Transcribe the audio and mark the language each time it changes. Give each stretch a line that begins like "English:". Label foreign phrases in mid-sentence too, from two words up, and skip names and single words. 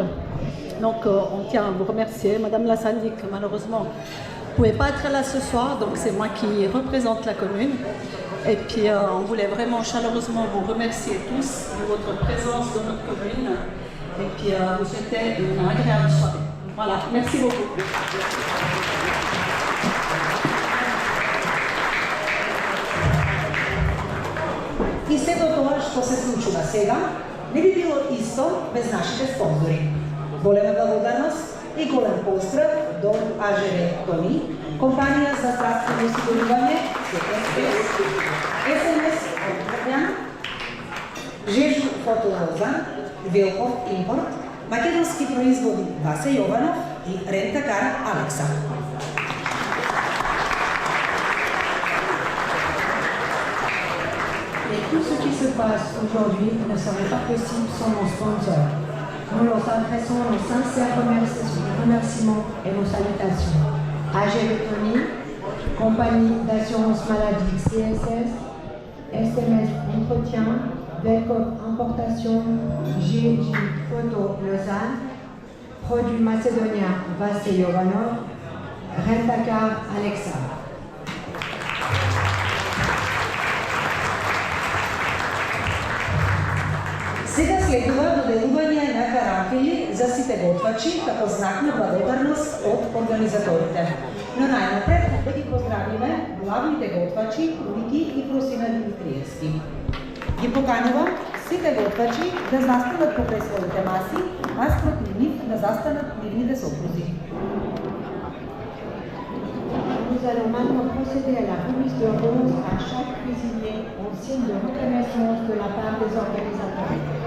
French: Donc, on tient à vous remercier. Madame la syndic, malheureusement, ne pouvait pas être là ce soir, donc c'est moi qui représente la commune. Et puis, on voulait vraiment chaleureusement vous remercier tous de votre présence dans notre commune. Et puis, vous souhaiter une agréable soirée. Voilà, merci beaucoup.
Macedonian: И сето тоа што се случува сега, не би било исто без нашите спонзори. Голема благодарност и голем поздрав до АЖР Тони, компанија за здравствено осигурување, СМС од Трпјан, Жежу Фотолоза, Велков Импорт, македонски производи Васе Јованов и Рентакар Алекса.
French: Et tout ce qui se passe aujourd'hui ne serait pas possible sans nos sponsors. Nous leur adressons nos sincères remerciements et nos salutations. AGV Tony, Compagnie d'assurance maladie CSS, SMS Entretien, Velcop Importation, GG Photo Lausanne, Produits Macédoniens Vasse Jovanov, Rentacar Alexa.
Macedonian: Сега следува доделување на карамфили за сите готвачи како знак на благодарност од организаторите. Но најнапред да ги поздравиме главните готвачи Улики и Просина Димитриевски. Ги поканувам сите готвачи да застанат покрај своите маси, а спротив нив да застанат нивните сопрузи.
French: Nous allons maintenant procéder à la remise de roses à chaque cuisinier en signe de reconnaissance de la part des organisateurs.